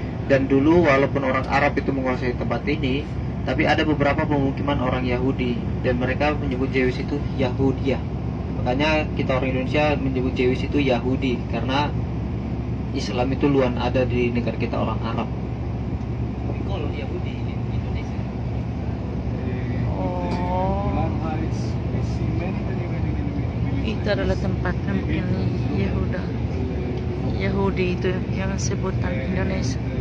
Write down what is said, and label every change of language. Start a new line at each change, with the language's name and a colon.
Indonesian: Dan dulu walaupun orang Arab itu menguasai tempat ini, tapi ada beberapa pemukiman orang Yahudi dan mereka menyebut Jewish itu Yahudia. Makanya kita orang Indonesia menyebut Jewish itu Yahudi karena Islam itu luan ada di negara kita orang Arab. Kalau Yahudi di Indonesia.
English: Golan Heights, we see many villages.
Indonesian: Itu adalah tempat mungkin Yehuda. Yahudi itu yang sebutan Indonesia.